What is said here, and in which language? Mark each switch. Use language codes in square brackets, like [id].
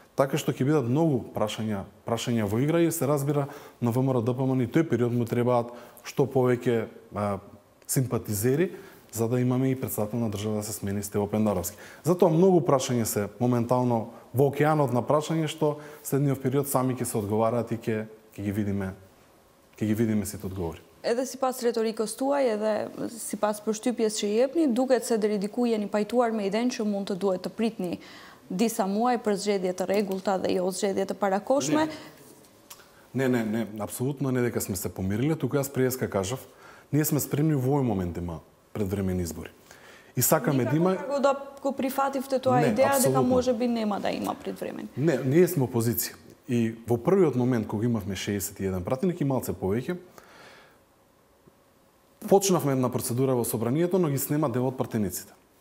[mk] Така што ќе бидат многу прашања во игра и се разбира на ВМРО ДПМН и тој период му требаат што повеќе симпатизери за да имаме и председател на држава да се смени Стево Пендаровски. Затоа многу прашања се моментално во океанот на прашање што следниот период сами ќе се одговараат и ќе ги видиме сите одговори. [sq] Edhe sipas retorikës tuaj, edhe sipas përshtypjes që jepni, duket se deri diku jeni pajtuar me idenë që mund të duhet të pritni disa muaj për zgjedhje të rregullta dhe jo zgjedhje të parakoshme. [mk] Не, апсолутно не дека сме се помириле, туку јас преска кажав, ние сме спремни во овој момент има предвремени избори. И сакаме да има... Никако да го прифативте тоа идеја дека може би нема да има пред време. Не, ние сме опозиција. И во првиот момент кога имавме 61 пратеник и малце повеќе, почнавме една процедура во собранието, но ги снема дел од пратениците.